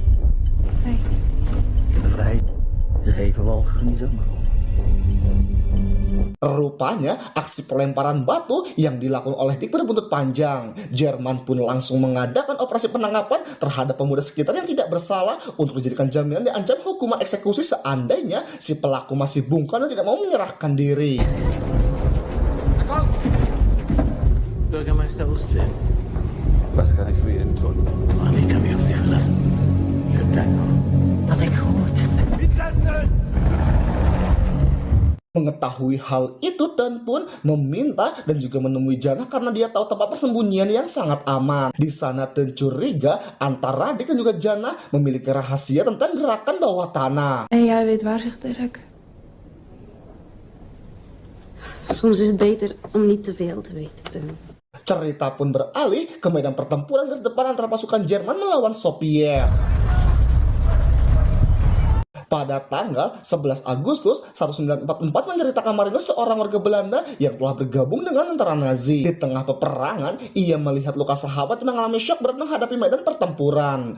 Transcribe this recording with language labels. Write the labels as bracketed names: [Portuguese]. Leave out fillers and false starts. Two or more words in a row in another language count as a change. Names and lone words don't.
[Indonesian] Rupanya aksi pelemparan batu yang dilakukan oleh Dick berbuntut panjang. Jerman pun langsung mengadakan operasi penangkapan terhadap pemuda sekitar yang tidak bersalah untuk dijadikan jaminan diancam hukuman eksekusi seandainya si pelaku masih bungkam dan tidak mau menyerahkan diri. [German] Bürgermeister Ostwind. Was kann ich für Ihnen tun? Mann, ich kann mich auf Sie verlassen. Schönen Tag noch. [Dutch] Wat ik goed. [Indonesian] Mengetahui hal itu, Ten pun meminta dan juga menemui Jana karena dia tahu tempat persembunyian yang sangat aman. Di sana Ten curiga antara Dick dan juga Jana memiliki rahasia tentang gerakan bawah tanah. [Dutch] En jij weet waar, zegt Dirk. Soms is het beter om niet te veel te weten, Teun. [Indonesian] Cerita pun beralih ke medan pertempuran garis depan antara pasukan Jerman melawan Soviet. Pada tanggal 11 Agustus 1944 menceritakan Marinus seorang warga Belanda yang telah bergabung dengan tentara Nazi. Di tengah peperangan, ia melihat luka sahabat yang mengalami syok berat menghadapi medan pertempuran.